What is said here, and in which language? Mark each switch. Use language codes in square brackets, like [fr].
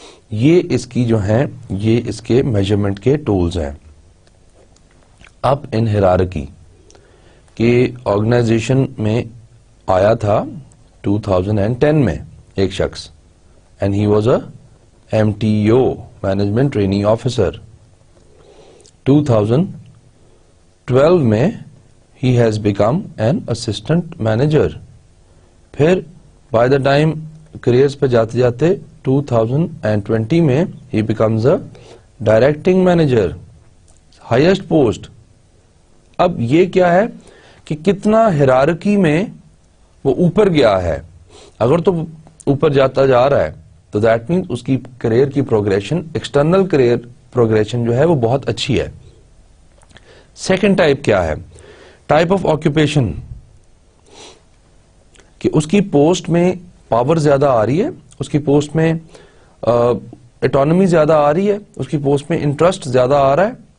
[ur] یہ اس کی جو ہیں، یہ اس کے میجرمنٹ کے ٹولز ہیں. اپ ان ہیرارکی کہ آرگنائزیشن میں آیا تھا 2010 میں ایک شخص، [en] And he was a MTO management training officer. 2012 میں he has become an assistant manager. پھر by the time careers [ur] پہ جاتے جاتے 2020 میں [en] he becomes a directing manager, highest post. [ur] اب یہ کیا ہے کہ کتنا ہیرارکی میں وہ اوپر گیا ہے. اگر تو اوپر جاتا جا رہا ہے تو [en] that means [ur] اس کی کریئر کی پروگریشن، ایکسٹرنل کریئر پروگریشن جو ہے وہ بہت اچھی ہے. سیکنڈ ٹائپ کیا ہے؟ ٹائپ آف آکوپیشن، کہ اس کی پوسٹ میں پاور زیادہ آ رہی ہے، اس کی پوسٹ میں اٹانومی زیادہ آ رہی ہے، اس کی پوسٹ میں انٹرسٹ زیادہ آ رہا ہے،